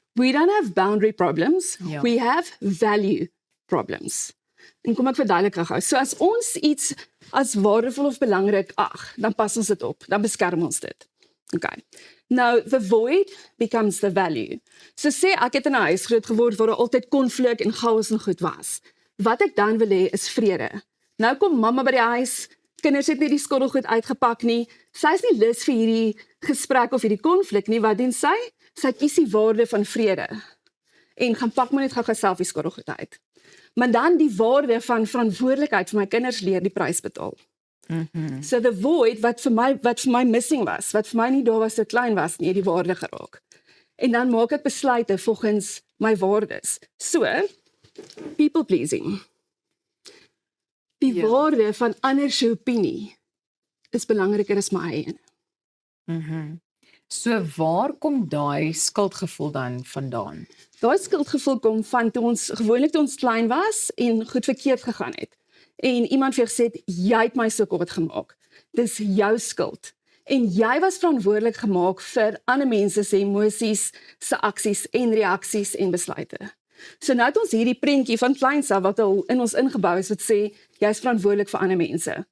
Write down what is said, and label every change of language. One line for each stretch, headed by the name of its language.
English: We don't have boundary problems,
Afrikaans: Ja.
English: we have value problems.
Afrikaans: En kom ek verduidelik gou. So as ons iets as waardevol of belangrik ag, dan pas ons dit op, dan beskerm ons dit. Okay.
English: Now, the void becomes the value.
Afrikaans: So sê ek het in 'n huis groot geword waar daar altyd konflik en chaos en goed was. Wat ek dan wil hê is vrede. Nou kom mamma by die huis, kinders het nie die skottelgoed uitgepak nie. Sy is nie lus vir hierdie gesprek of hierdie konflik nie. Wat doen sy? Sy kies die waarde van vrede. En gaan pak maar net gou self die skottelgoed uit. Maar dan die waarde van verantwoordelikheid vir my kinders leer die prys betaal.
English: So the void
Afrikaans: wat vir my missing was, wat vir my nie daar was so klein was nie, het die waarde geraak. En dan maak ek besluite volgens my waardes.
English: So, people pleasing.
Afrikaans: Die Ja. waarde van ander se opinie is belangriker as my eie. So waar kom daai skuldgevoel dan vandaan? Daai skuldgevoel kom van toe ons klein was en goed verkeerd gegaan het. En iemand vir gesê, jy het my so kwaad gemaak. Dis jou skuld. En jy was verantwoordelik gemaak vir ander mense se emosies, se aksies en reaksies en besluite. So nou het ons hierdie prentjie van kleins af wat al in ons ingebou is wat sê, jy is verantwoordelik vir ander mense.